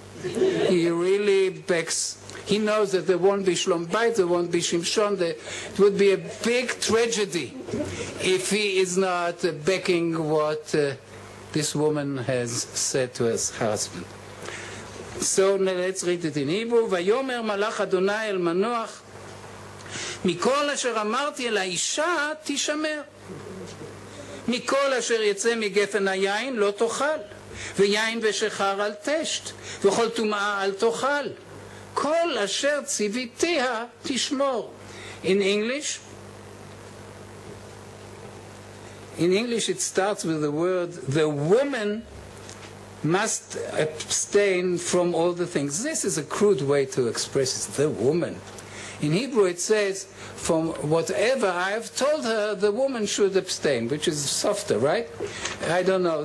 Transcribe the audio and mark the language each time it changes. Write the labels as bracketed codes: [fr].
[en] He really backs. He knows that there won't be Shlom Bayit, there won't be Shimshon. It would be a big tragedy if he is not backing what this woman has said to his husband. So let's read it in Hebrew. [he] ויאמר מלאך אדוני אל מנוח, מכל אשר אמרתי אל האישה תשמר. מכל אשר יצא מגפן היין לא תאכל, ויין ושחר אל תשת, וכל טומאה אל תאכל. כל אשר ציוויתיה תשמור. [en] In English it starts with the word, the woman must abstain from all the things. This is a crude way to express it, the woman. In Hebrew it says, from whatever I have told her, the woman should abstain, which is softer, right? I don't know.